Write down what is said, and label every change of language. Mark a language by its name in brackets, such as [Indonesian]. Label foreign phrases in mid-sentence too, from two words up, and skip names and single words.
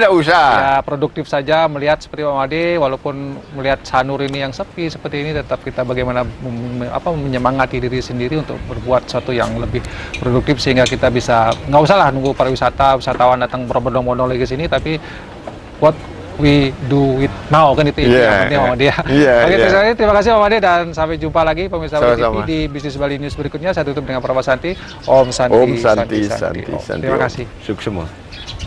[Indonesian] Tidak usah. Ya produktif saja, melihat seperti Pak Made, walaupun melihat Sanur ini yang sepi seperti ini, tetap kita bagaimana menyemangati diri sendiri untuk berbuat sesuatu yang lebih produktif sehingga kita bisa nggak usah lah nunggu wisatawan datang berbondong-bondong lagi ke sini, tapi [English] what we do it now, [Indonesian] kan itu yang penting Pak Made ya. Oke, terima kasih Pak Made, dan sampai jumpa lagi pemirsa Bali TV di Bisnis Bali News berikutnya. Saya tutup dengan Prawa Santi. [Sanskrit] Om Santi, Om Santi, Santi, Om. Santi. [Indonesian] Terima kasih. Sukses semua.